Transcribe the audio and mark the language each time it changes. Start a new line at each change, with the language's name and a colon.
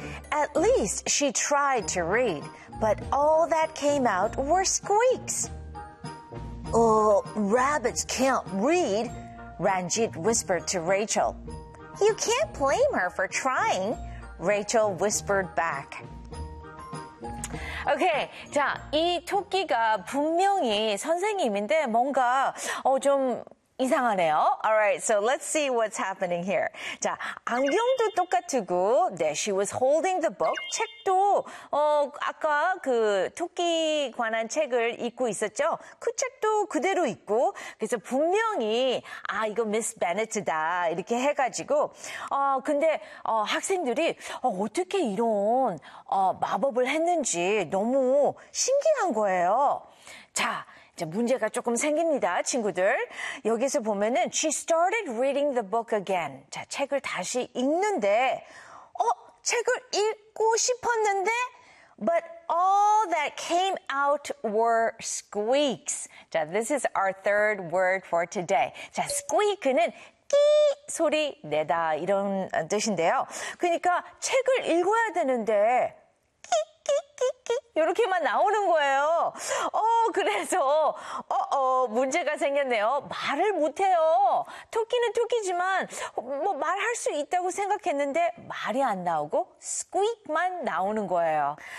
English: At least she tried to read, but all that came out were squeaks. Oh, rabbits can't read, Ranjit whispered to Rachel. You can't blame her for trying, Rachel whispered back.
Korean: Okay, 자, 이 토끼가 분명히 선생님인데 뭔가 좀 이상하네요.
English: Alright, so let's see what's happening here.
Korean: 자, 안경도 똑같고, 네,
English: she was holding the book.
Korean: 책도, 아까 그 토끼 관한 책을 읽고 있었죠? 그 책도 그대로 있고, 그래서 분명히, 아, 이거 Miss Bennett다. 이렇게 해가지고, 근데 학생들이, 어떻게 이런, 마법을 했는지 너무 신기한 거예요. 자, 자, 문제가 조금 생깁니다, 친구들. 여기서 보면은
English: she started reading the book again.
Korean: 자, 책을 다시 읽는데 책을 읽고 싶었는데
English: but all that came out were squeaks. 자, this is our third word for today.
Korean: 자, squeak는 소리 내다 이런 뜻인데요. 그러니까 책을 읽어야 되는데 이렇게만 나오는 거예요. 그래서 문제가 생겼네요. 말을 못해요. 토끼는 토끼지만 뭐 말할 수 있다고 생각했는데 말이 안 나오고 squeak만 나오는 거예요.